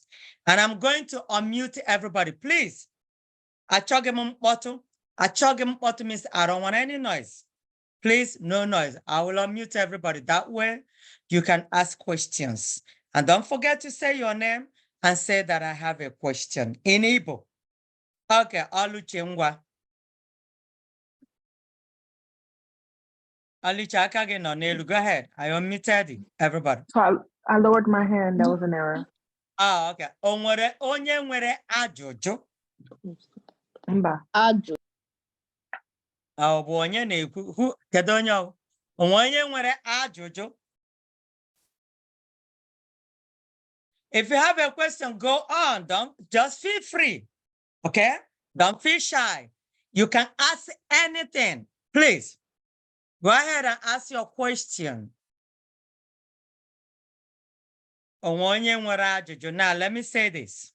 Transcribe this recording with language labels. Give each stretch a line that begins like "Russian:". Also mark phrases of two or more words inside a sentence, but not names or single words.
English: And I'm going to unmute everybody. Please. Achogem bottom means I don't want any noise. Please, no noise. I will unmute everybody. That way, you can ask questions. And don't forget to say your name and say that I have a question in Igbo.
Igbo: Okay, Oluchi ngwa. Oluchi aka gị nọ n'elu.
English: Go ahead. I unmuted everybody. So I lowered my hand. That was an error. Ah, okay.
Igbo: O nwere onye nwere ajụjụ? Mba. Ajụ. Ọ bụ onye na-ekwu? Kedu onye ọ? O nwere onye nwere ajụjụ?
English: If you have a question, go on. Don't just feel free. Okay? Don't feel shy. You can ask anything. Please go ahead and ask your question. Now, let me say this.